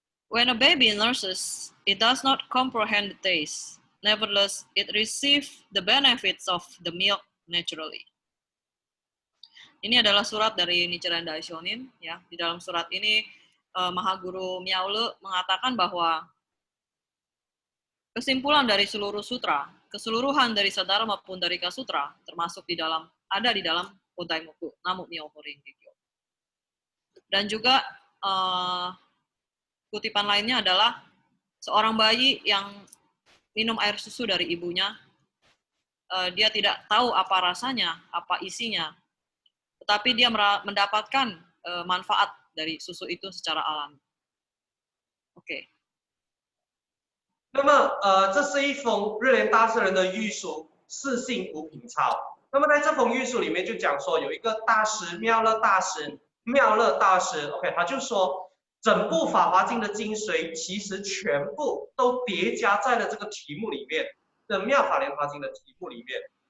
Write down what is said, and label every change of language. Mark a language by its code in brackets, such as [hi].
[en] When a baby nurses, it does not comprehend the taste. Nevertheless, it receives the benefits of the milk naturally. [id] Ini adalah surat dari Nichiren Daishonin. Ya, di dalam surat ini Mahaguru Miaule mengatakan bahwa kesimpulan dari seluruh sutra, keseluruhan dari Sadhara maupun dari Kasutra, termasuk ada di dalam Odaimoku, Namu Myoho Renge Kyo. Dan juga kutipan lainnya adalah seorang bayi yang minum air susu dari ibunya, dia tidak tahu apa rasanya, apa isinya, tetapi dia mendapatkan manfaat dari susu itu secara alami. Oke. [zh] 那么这是一封日莲大圣人的御书，四姓五品抄。那么在这封御书里面就讲说，有一个大师妙乐大师，OK， 他就说，整部《法华经》的精髓其实全部都叠加在了这个题目里面的《妙法莲华经》的题目里面。